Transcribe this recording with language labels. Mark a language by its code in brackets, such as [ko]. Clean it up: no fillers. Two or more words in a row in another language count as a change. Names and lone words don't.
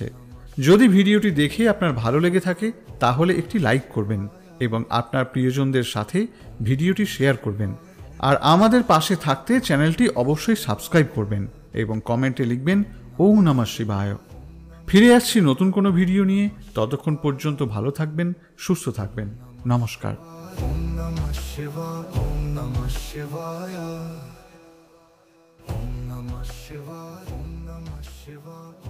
[bn] যদি ভিডিওটি দেখে আপনার ভালো লেগে থাকে তাহলে একটি লাইক করবেন এবং আপনার প্রিয়জনদের সাথে ভিডিওটি শেয়ার করবেন। আর আমাদের পাশে থাকতে চ্যানেলটি অবশ্যই সাবস্ক্রাইব করবেন এবং কমেন্টে লিখবেন [sa] ওম নমঃ শিবায়। [bn] ফিরে আসছি নতুন কোনো ভিডিও নিয়ে। ততক্ষণ পর্যন্ত ভালো থাকবেন, সুস্থ থাকবেন। নমস্কার। [sa] ওম নমঃ শিবায়, ওম নমঃ শিবায়, ওম নমঃ শিবায়, ওম নমঃ শিবায়।